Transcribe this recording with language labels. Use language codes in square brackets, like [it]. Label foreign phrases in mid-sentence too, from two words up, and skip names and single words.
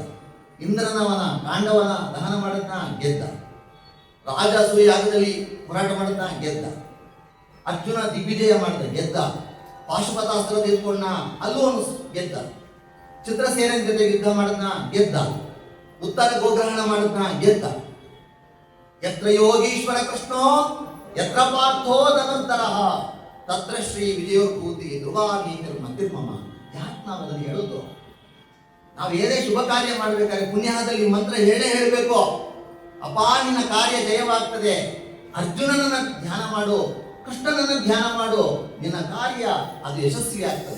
[kn] ಇಂದ್ರನವನ ಕಾಂಡವನ ದಹನ ಮಾಡಿದ್ನ, ಗೆದ್ದ. ರಾಜಸೂಯ ಯಾಗದಲ್ಲಿ ಹೋರಾಟ ಮಾಡಿದ್ನ, ಗೆದ್ದ. ಅರ್ಜುನ ದಿಗ್ವಿಜಯ ಮಾಡಿದ, ಗೆದ್ದ. ಪಾಶುಪತಾಸ್ತ್ರ ತೆಗೆದುಕೊಂಡ, ಅಲ್ಲೂ ಅವನು ಗೆದ್ದ. ಚಿತ್ರಸೇನನ ಜೊತೆ ಯುದ್ಧ ಮಾಡಿದ್ನ, ಗೆದ್ದ. ಉತ್ತರ ಗೋಗ್ರಹಣ ಮಾಡಿದ್ನ, ಗೆದ್ದ. [sa] ಯತ್ರ ಯೋಗೀಶ್ವರ ಕೃಷ್ಣೋ ಯತ್ರ ಪಾರ್ಥೋ ಧನುರ್ಧರಃ ತತ್ರ ಶ್ರೀ ವಿಜಯೋರ್ಭೂತಿ ಧ್ರುವಾನೀತರು ಮಂದಿರ್ಮಮ. [kn] ಯಾಕೆ ನಾವು ಅದನ್ನು ಹೇಳೋದು? ನಾವು ಏನೇ ಶುಭ ಕಾರ್ಯ ಮಾಡಬೇಕಾದ್ರೆ ಪುಣ್ಯದಲ್ಲಿ ಮಂತ್ರ ಹೇಳಬೇಕು. ಅಪಾ ನಿನ್ನ ಕಾರ್ಯ ಜಯವಾಗ್ತದೆ. ಅರ್ಜುನನನ್ನ ಧ್ಯಾನ ಮಾಡು, ಕೃಷ್ಣನನ್ನು ಧ್ಯಾನ ಮಾಡು, ನಿನ್ನ ಕಾರ್ಯ ಅದು ಯಶಸ್ವಿ ಆಗ್ತದೆ.